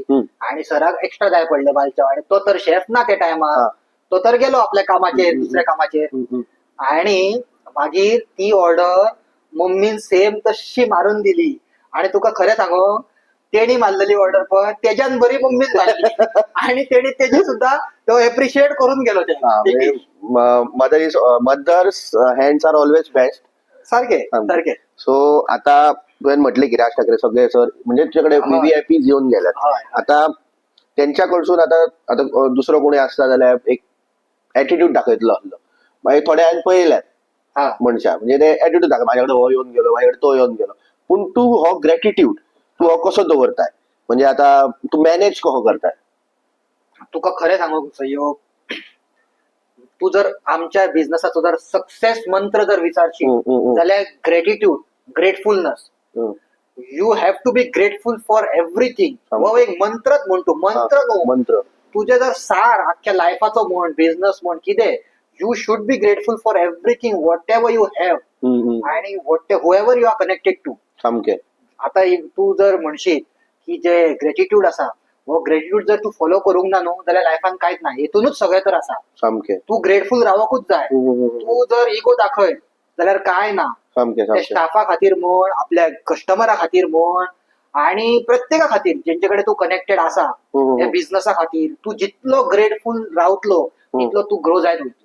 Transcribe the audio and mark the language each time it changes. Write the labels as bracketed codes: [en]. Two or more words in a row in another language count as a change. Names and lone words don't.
[kok] आणि सराक एक्स्ट्रा जाय पडले बालचाव. आणि तो तर शेफ ना त्या टायमार, तो तर गेलो आपल्या कामाचेर, दुसऱ्या कामाचेर. आणि मागीर ती ऑर्डर मम्मीन सेम तशी मारून दिली. आणि तुका खरें सांगू, तेणी मारलेली ऑर्डर पण तेज्यान बरी मम्मीच मारली. आणि तेणी तेजी सुद्धा तो एप्रिशिएट करून गेलो. [en] Mother's hands are always best. [kok] सारखे. सो आता तुवें म्हटले की राज ठाकरे सगळे सर म्हणजे तुझ्याकडे VVIPs येऊन गेल्यात. आता त्यांच्याकडसून आता दुसरं कोणी असता जाल्यार एक ऍटिट्यूड दाखयतलो आसलो. मागीर थोड्यान पळयल्यात मनशा, म्हणजे ते ऍटिट्यूड दाखय माझ्याकडे हो येऊन गेलो, माझ्याकडे तो येऊन गेलो. पूण तू हो ग्रॅटिट्यूड तू हो कसो दवरताय, म्हणजे आता तू मॅनेज कसो करताय. तुका खरें सांगू सहयोग, तू जर आमच्या बिझनेसाचो जर सक्सेस मंत्र जर विचारशील जाल्यार ग्रॅटिट्यूड, ग्रेटफुलनेस. [en] You have to be grateful for everything. [kok] हो एक मंत्रच म्हणतो, मंत्र. तुझे जर सार अख्ख्या लायफाचो म्हण, बिझनेस म्हण, कितें [en] you should be grateful for everything whatever you have. आणि whoever you are connected to. [kok] आता तू जर म्हणशील की जे ग्रॅटिट्यूड असा हो ग्रॅटिट्यूड जर तू फॉलो करूंक ना न्हू जाल्यार लायफान कांयच ना. हेतूनच सगळें तर आसा. तू ग्रेटफुल रावोकूच जाय. तू जर इगो दाखय जाल्यार काय ना. स्टाफा खातीर म्हण, आपल्या कस्टमरा खातीर म्हण, आणि प्रत्येका खातीर जेंचेकडे तू कनेक्टेड आसा या बिझनेसा खातीर तू जितलो ग्रेटफुल रावतलो तितलो तू ग्रो जायत वयतलो.